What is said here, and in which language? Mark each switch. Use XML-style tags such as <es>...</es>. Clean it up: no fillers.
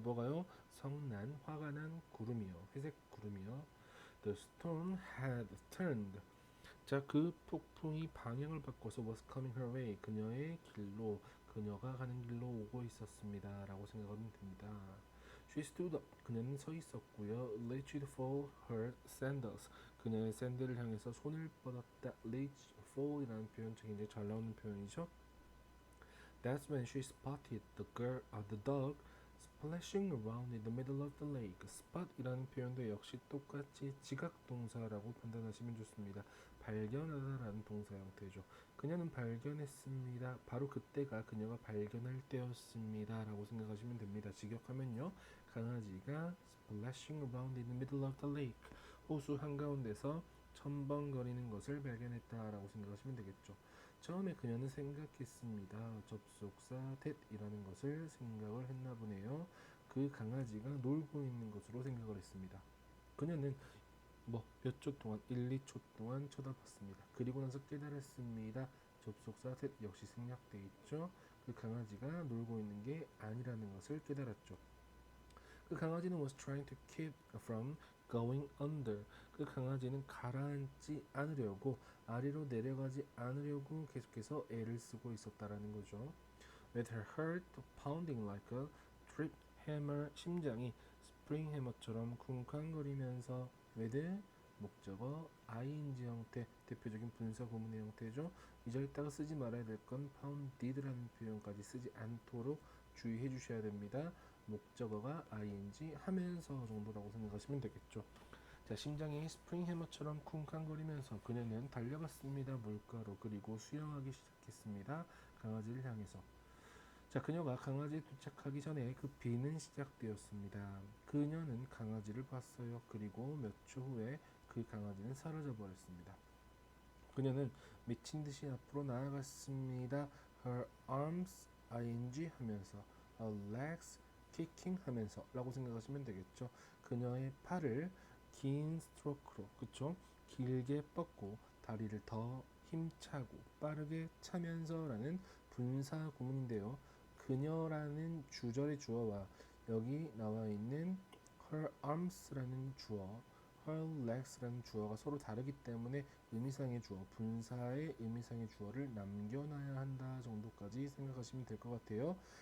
<ko>뭐가요? 성난, 화가 난 구름이요. 회색 구름이요.</ko> <en>The storm had turned.</en> <ko>자, 그 폭풍이 방향을 바꿔서</ko> <en>was coming her way.</en> <ko>그녀의 길로, 그녀가 가는 길로 오고 있었습니다. 라고 생각하면 됩니다.</ko> <en>She stood up.</en> <ko>그녀는 서 있었고요.</ko> <en>Reached for her sandals.</en> <ko>그녀의 샌들을 향해서 손을 뻗었다. Reach for 이라는 표현 굉장히 잘 나오는 표현이죠.</ko> <en>That's when she spotted the dog splashing around in the middle of the lake.</en> <ko>spot 이라는 표현도 역시 똑같이 지각 동사라고 판단하시면 좋습니다. 발견하다라는 동사 형태죠. 그녀는 발견했습니다. 바로 그때가 그녀가 발견할 때였습니다. 라고 생각하시면 됩니다. 직역하면요. 강아지가</ko> <en>splashing around in the middle of the lake.</en> <ko>호수 한가운데서 첨벙거리는 것을 발견했다라고 생각하시면 되겠죠. 처음에 그녀는 생각했습니다. 접속사 that이라는 것을 생각을 했나 보네요. 그 강아지가 놀고 있는 것으로 생각을 했습니다. 그녀는 몇 초 동안 1, 2초 동안 쳐다봤습니다. 그리고 나서 깨달았습니다. 접속사 that 역시 생략되어 있죠. 그 강아지가 놀고 있는 게 아니라는 것을 깨달았죠. 그 강아지는</ko> <en>was trying to keep from going under.</en> <ko>그 강아지는 가라앉지 않으려고 아래로 내려가지 않으려고 계속해서 애를 쓰고 있었다라는 거죠.</ko> <en>With her heart pounding like a trip hammer.</en> <ko>심장이 스프링 해머처럼 쿵쾅거리면서 with 목적어 ing 형태 대표적인 분사 구문의 형태죠. 이 자리다가 쓰지 말아야 될 건 pounded라는 표현까지 쓰지 않도록 주의해 주셔야 됩니다. 목적어가 ing 하면서 정도라고 생각하시면 되겠죠. 자, 심장이 스프링 해머처럼 쿵쾅거리면서 그녀는 달려갔습니다. 물가로. 그리고 수영하기 시작했습니다. 강아지를 향해서. 자, 그녀가 강아지에 도착하기 전에 그 비는 시작되었습니다. 그녀는 강아지를 봤어요. 그리고 몇 초 후에 그 강아지는 사라져 버렸습니다. 그녀는 미친 듯이 앞으로 나아갔습니다.</ko> <en>Her arms ing</en> <ko>하면서</ko> <en>her legs kicking</en> <ko>하면서 라고 생각하시면 되겠죠. 그녀의 팔을 긴 스트로크로, 그쵸? 길게 뻗고 다리를 더 힘차고 빠르게 차면서 라는 분사 구문인데요. 그녀라는 주절의 주어와 여기 나와 있는 her arms라는 주어, her legs라는 주어가 서로 다르기 때문에 의미상의 주어, 분사의 의미상의 주어를 남겨놔야 한다 정도까지 생각하시면 될 것 같아요.</ko>